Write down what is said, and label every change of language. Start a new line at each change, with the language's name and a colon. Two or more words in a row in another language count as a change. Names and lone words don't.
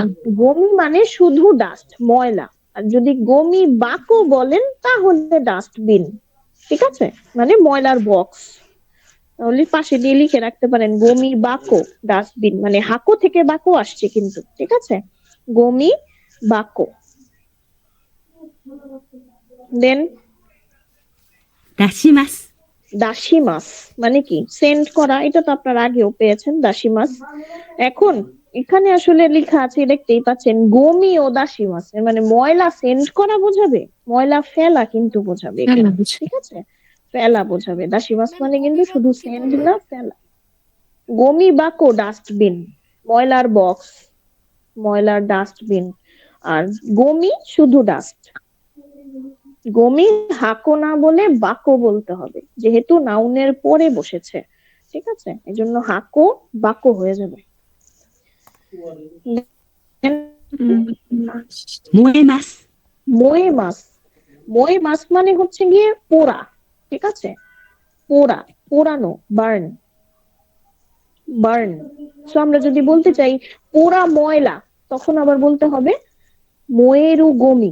Bangla: গমি মানে শুধু ডাস্ট, ময়লা। আর যদি
Japanese: ごみ箱
Bangla: বলেন তাহলে ডাস্টবিন। ঠিক আছে, মানে ময়লার বক্স। তাহলে পাশে দিয়ে লিখে রাখতে পারেন
Japanese: ごみ箱,
Bangla: ডাস্টবিন, মানে হাকো থেকে বাকো আসছে কিন্তু। ঠিক আছে,
Japanese: ごみ箱.
Bangla: দেন 出します。
Japanese: 出します
Bangla: মানে কি? সেন্ড করা, এটা তো আপনারা আগেও পেয়েছেন,
Japanese: 出します.
Bangla: এখন এখানে আসলে লেখা আছে, দেখতেই পাচ্ছেন,
Japanese: ごみを出します,
Bangla: মানে ময়লা সেন্ড করা বোঝাবে, ময়লা ফেলা কিন্তু বোঝাবে এখানে। ফেলা বোঝাবে। ঠিক আছে, ফেলা বোঝাবে।
Japanese: 出します
Bangla: মানে কিন্তু শুধু সেন্ড না, ফেলা।
Japanese: ごみ箱
Bangla: ডাস্টবিন, ময়লার বক্স, ময়লার ডাস্টবিন। আর গমি শুধু ডাস্ট।
Japanese: ごみ箱
Bangla: না বলে বাকো বলতে হবে, যেহেতু নাউনের পরে বসেছে। ঠিক আছে, এজন্য হাকো বাকো হয়ে যাবে।
Japanese: 燃えます。燃えます、燃えます
Bangla: মানে হচ্ছে গিয়ে পোড়া। ঠিক আছে, পোড়া, পোড়ানো, বার্ন, বার্ন। সো আমরা যদি বলতে চাই পোড়া ময়লা, তখন আবার বলতে হবে
Japanese: 燃えるごみ.